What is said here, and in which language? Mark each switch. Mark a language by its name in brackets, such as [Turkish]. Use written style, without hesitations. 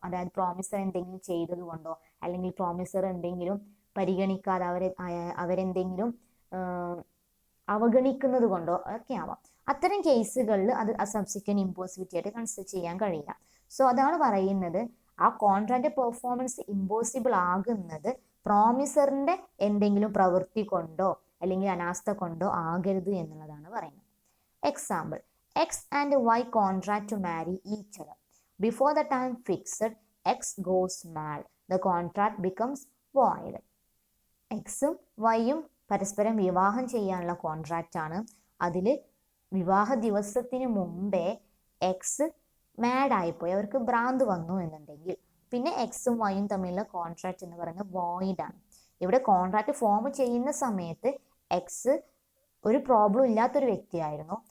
[Malayalam] അതായത് പ്രോമിസർ എന്തെങ്കിലും ചെയ്തത് കൊണ്ടോ അല്ലെങ്കിൽ പ്രോമിസർ എന്തെങ്കിലും പരിഗണിക്കാതെ അവരെന്തെങ്കിലും അവഗണിക്കുന്നത് കൊണ്ടോ ഒക്കെ ആവാം. അത്തരം കേസുകളിൽ അത് സബ്സിക്വന്റ് ഇമ്പോസിബിലിറ്റി ആയിട്ട് കൺസിഡർ ചെയ്യാൻ കഴിയില്ല. സോ അതാണ് പറയുന്നത് ആ കോൺട്രാക്റ്റ് പെർഫോമൻസ് ഇമ്പോസിബിൾ ആകുന്നത് പ്രോമിസറിന്റെ എന്തെങ്കിലും പ്രവൃത്തി കൊണ്ടോ അല്ലെങ്കിൽ അനാസ്ഥ കൊണ്ടോ ആകരുത് എന്നുള്ളതാണ് പറയുന്നത്. [English] Example, X and Y contract to marry each other. Before the time fixed, X goes mad. The contract becomes void. [Malayalam] Xും Yയും പരസ്പരം വിവാഹം ചെയ്യാനുള്ള കോൺട്രാക്റ്റ് ആണ്. അതിൽ വിവാഹ ദിവസത്തിന് മുമ്പേ എക്സ് മാഡായിപ്പോയി, അവർക്ക് ഭ്രാന്ത് വന്നു എന്നുണ്ടെങ്കിൽ പിന്നെ എക്സും വൈയും തമ്മിലുള്ള കോൺട്രാക്റ്റ് എന്ന് പറയുന്നത് വോയിഡ് ആണ്. ഇവിടെ കോൺട്രാക്റ്റ് ഫോം ചെയ്യുന്ന സമയത്ത് എക്സ് ഒരു പ്രോബ്ലം ഇല്ലാത്തൊരു വ്യക്തിയായിരുന്നു.